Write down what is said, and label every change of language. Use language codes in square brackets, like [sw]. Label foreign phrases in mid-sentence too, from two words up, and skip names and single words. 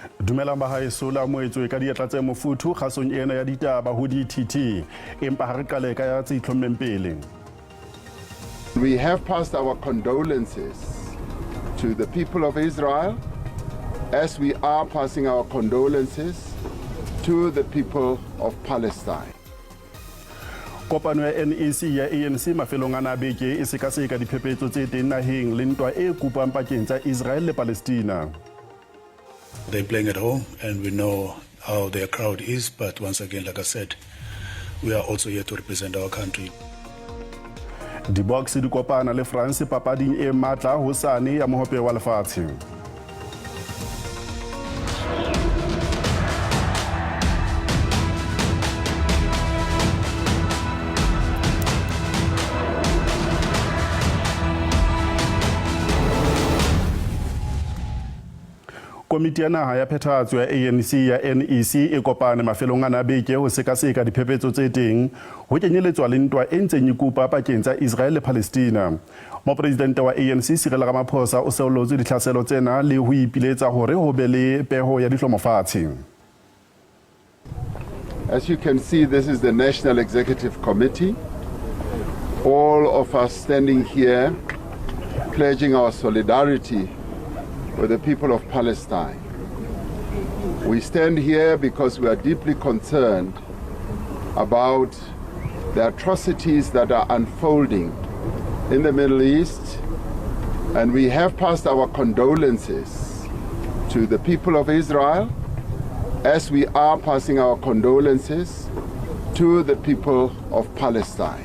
[st] Dumelang bahaeso la moetswe ka diatla tse mofuthu kgasong ena ya ditaba ho DTT empa ha re qale ka ya tse itlhommeng pele. [en] We have passed our condolences to the people of Israel as we are passing our condolences to the people of Palestine. [st] Kopano ya NEC ya ANC mafelong ana beke e sekaseka diphephetso tse teng naheng le ntwa e kupang pakeng tsa Israel le Palestina. [en] They're playing at home and we know how their crowd is, but once again, like I said, we are also here to represent our country. [st] Di box di kopana le France papading e matla hosane ya mohope wa lefatshe. Komiti ya naha ya phethahatso ya ANC ya NEC e kopane mafelong ana beke ho sekaseka diphephetso tse teng ho kenyeletswa le ntwa e ntseng e kupa pakeng tsa Israel le Palestina. Mopresidente wa ANC Cyril Ramaphosa o seolotse ditlhaselo tsena le ho ipiletsa hore ho be le peho ya dihlomofatshe. [en] As you can see, this is the National Executive Committee. All of us standing here pledging our solidarity with the people of Palestine. We stand here because we are deeply concerned about the atrocities that are unfolding in the Middle East, and we have passed our condolences to the people of Israel as we are passing our condolences to the people of Palestine.